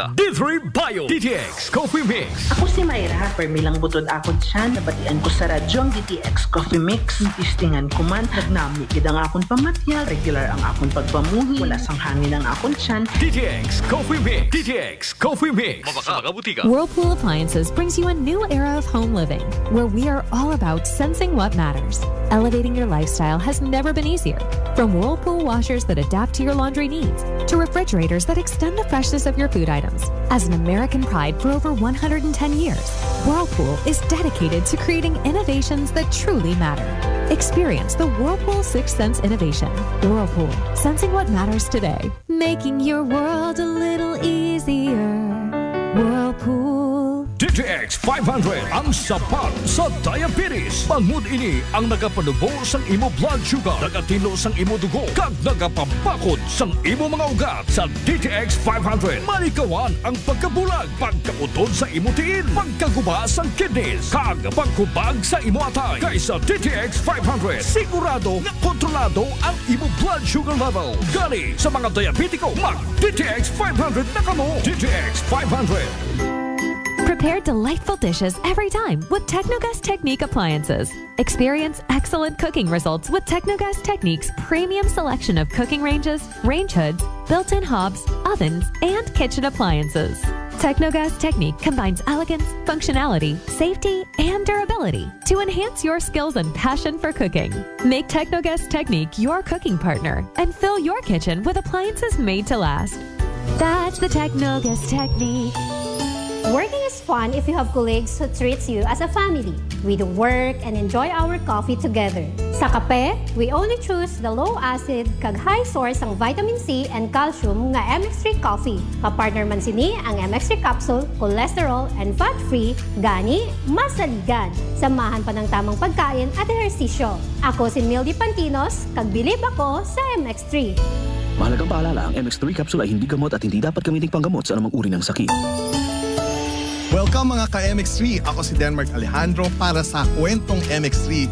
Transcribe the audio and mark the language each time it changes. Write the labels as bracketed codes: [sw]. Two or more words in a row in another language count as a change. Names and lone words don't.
[hil] D3 Bio. DTX Coffee Mix. Ako si Mayra. Permilang butod ako dyan. Nabatian ko sa radyong DTX Coffee Mix. Istingan ko man. Nagnami gid ang akong pamatyag. Regular ang akong pagpamuhi. Wala sang hangin ang akong tiyan. DTX Coffee Mix. DTX Coffee Mix. Mabakal sa mga butika. [en] Whirlpool Appliances brings you a new era of home living, where we are all about sensing what matters. Elevating your lifestyle has never been easier. From Whirlpool washers that adapt to your laundry needs, to refrigerators that extend the freshness of your food items. As an American pride for over 110 years, Whirlpool is dedicated to creating innovations that truly matter. Experience the Whirlpool Sixth Sense innovation. Whirlpool, sensing what matters today. Making your world a little easier. Whirlpool. [hil] DTX 500 ang sapat sa diabetes. Bangod ini ang nagapanubo sang imo [en] blood sugar, [hil] nagatino sang imo dugo, kag nagapabakod sang imo mga ugat. Sa DTX 500, malikawan ang pagkabulag, pagkautod sa imo tiil, pagkaguba sang kidneys, kag pagkubag sa imo atay. Kaysa DTX 500, sigurado nga kontrolado ang imo [en] blood sugar level. [hil] Gani sa mga diabetiko, mag DTX 500 na kamo. DTX 500. [en] Prepare delightful dishes every time with Technogas Technique appliances. Experience excellent cooking results with Technogas Technique's premium selection of cooking ranges, range hoods, built-in hobs, ovens, and kitchen appliances. Technogas Technique combines elegance, functionality, safety, and durability to enhance your skills and passion for cooking. Make Technogas Technique your cooking partner and fill your kitchen with appliances made to last. That's the Technogas Technique. Working is fun if you have colleagues who treats you as a family. We do work and enjoy our coffee together. [hil] Sa kape, [en] we only choose the low acid kag high source ang vitamin C and calcium nga MX3 coffee. [hil] Kapartner man sini ang MX3 capsule, [en] cholesterol and fat-free, [hil] gani masaligan. [tl] Samahan pa ng tamang pagkain at ehersisyo. [hil] Ako si Mildy Pantinos, kag bilib ako sa MX3. [tl] Mahalagang paalala, ang MX3 capsule ay hindi gamot at hindi dapat gamiting panggamot sa anumang uri ng sakit. [hil] Welcome mga ka-MX3! Ako si Denmark Alejandro para sa Kwentong MX3.